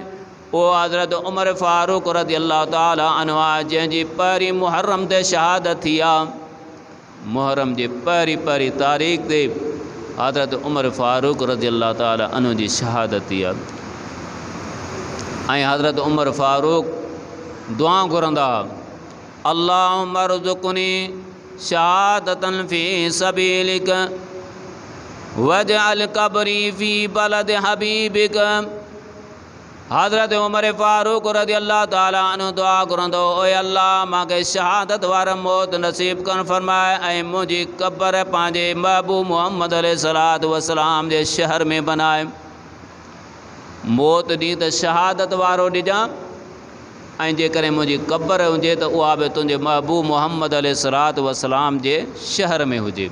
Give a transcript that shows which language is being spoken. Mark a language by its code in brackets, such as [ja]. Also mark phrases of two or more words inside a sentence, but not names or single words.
[sd] वो हज़रत उमर फ़ारूक [ar] رضي الله تعالى عنه [sd] आहे जंहिंजी पहिरीं मुहर्रम ते शहादत थी आहे। मुहर्रम जी पहिरीं तारीख़ ते हज़रत उमर फ़ारूक [ar] رضي الله تعالى عنه [sd] जी शहादत थी आहे। ऐं हज़रत उमर फ़ारूक दुआ घुरंदा [ar] اللهم ارزقني شهادة في سبيلك واجعل قبري في بلد حبيبك. [sd] हज़रत उमर फ़ारूक [ar] رضي الله تعالى عنه [sd] दुआ घुरंदो ओए अल्लाह मूंखे शहादत वार मौत नसीब कर फरमाए ऐं मुंहिंजी क़ब्र पंहिंजे महबूब मुहम्मद [ar] عليه الصلاة والسلام [sd] जे शहर में बनाए। मौत ॾींहुं त शहादत वारो ॾिजां ऐं जेकॾहिं मुंहिंजी क़ब्र हुजे त उहा बि तुंहिंजे महबूब मुहम्मद [ar] عليه الصلاة والسلام [sd] जे शहर में हुजे।